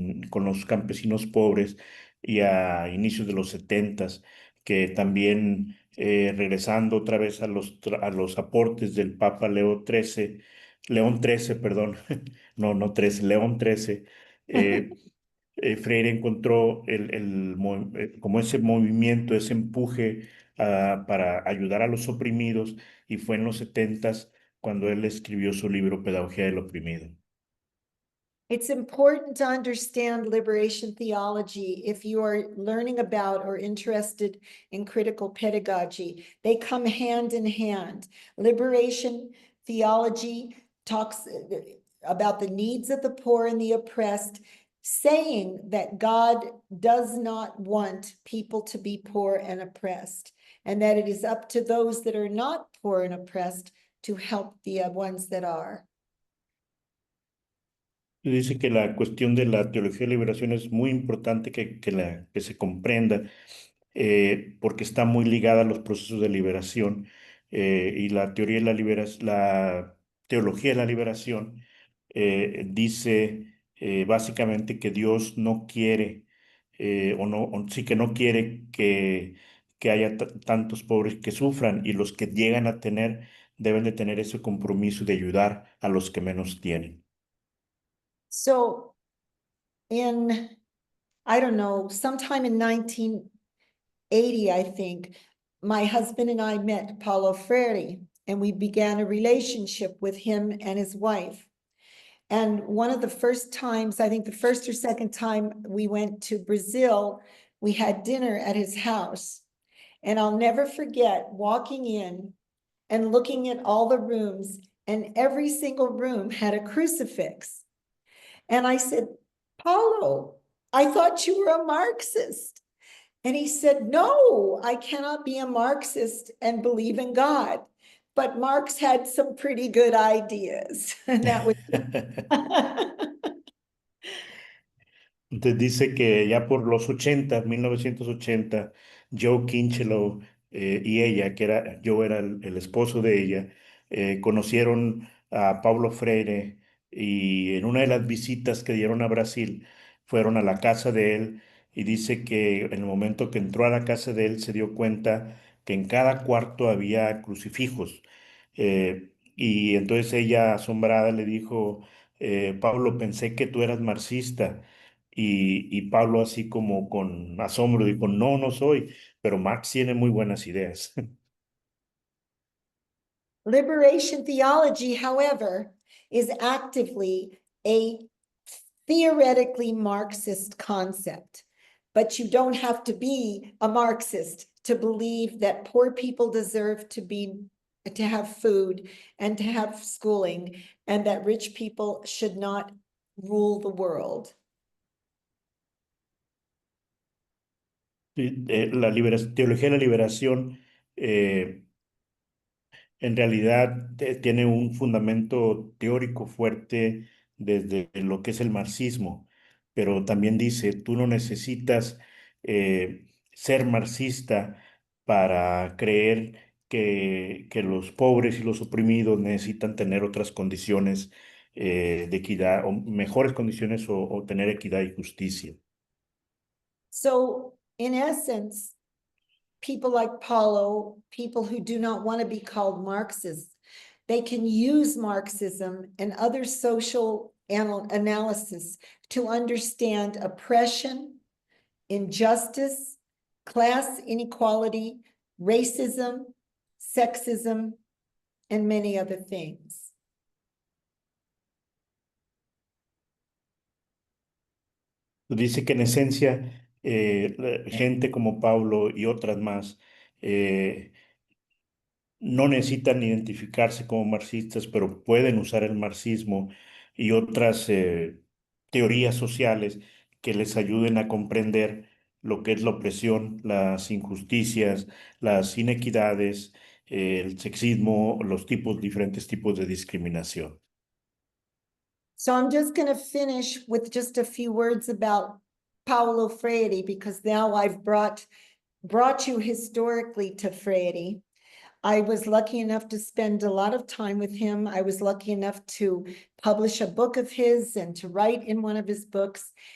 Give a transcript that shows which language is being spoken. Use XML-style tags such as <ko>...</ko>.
<es>con los campesinos pobres, y a inicios de los 70, que también regresando otra vez a los aportes del Papa León XIII, perdón, no 13, León XIII, Freire encontró como ese movimiento, ese empuje para ayudar a los oprimidos, y fue en los 70 cuando él escribió su libro Pedagogía del Oprimido.</es> <en>It's important to understand liberation theology if you are learning about or interested in critical pedagogy. They come hand in hand. Liberation theology talks about the needs of the poor and the oppressed, saying that God does not want people to be poor and oppressed, and that it is up to those that are not poor and oppressed to help the ones that are.</en> <es>Y dice que la cuestión de la teología de liberación es muy importante que se comprenda, porque está muy ligada a los procesos de liberación, y la teoría de la teología de la liberación dice básicamente que Dios no quiere, o no, sí que no quiere que haya tantos pobres que sufran y los que llegan a tener deben de tener ese compromiso de ayudar a los que menos tienen.</es> <en>So in, I don't know, sometime in 1980, I think, my husband and I met Paulo Freire, and we began a relationship with him and his wife. And one of the first times, I think the first or second time we went to Brazil, we had dinner at his house. And I'll never forget walking in and looking at all the rooms, and every single room had a crucifix. And I said, Paulo, I thought you were a Marxist. And he said, no, I cannot be a Marxist and believe in God. But Marx had some pretty good ideas. And that was</en> <es>Entonces dice que ya por los 80, 1980, Joe Kinchelow y ella, yo era el esposo de ella, conocieron a Paulo Freire y en una de las visitas que dieron a Brasil fueron a la casa de él y dice que en el momento que entró a la casa de él se dio cuenta que en cada cuarto había crucifijos. Y entonces ella asombrada le dijo, Pablo, pensé que tú eras marxista. Y Pablo así como con asombro dijo, no, no soy, pero Marx tiene muy buenas ideas.</es> <en>liberation theology, however, is actively a theoretically Marxist concept. But you don't have to be a Marxist to believe that poor people deserve to have food and to have schooling, and that rich people should not rule the world.</en> <es>Teología de la liberación en realidad tiene un fundamento teórico fuerte desde lo que es el marxismo, pero también dice, tú no necesitas ser marxista para creer que los pobres y los oprimidos necesitan tener otras condiciones de equidad o mejores condiciones o tener equidad y justicia.</es> <en>So, in essence, people like Paulo, people who do not want to be called Marxists, they can use Marxism and other social analysis to understand oppression, injustice, class inequality, racism, sexism, and many other things.</en> <es>Dice que en esencia, gente como Pablo y otras más no necesitan identificarse como marxistas, pero pueden usar el marxismo y otras teorías sociales que les ayuden a comprender lo que es la opresión, las injusticias, las inequidades, el sexismo, diferentes tipos de discriminación.</es> <en>So I'm just going to finish with just a few words about Paulo Freire, because now I've brought you historically to Freire. I was lucky enough to spend a lot of time with him. I was lucky enough to publish a book of his and to write in one of his books.</en>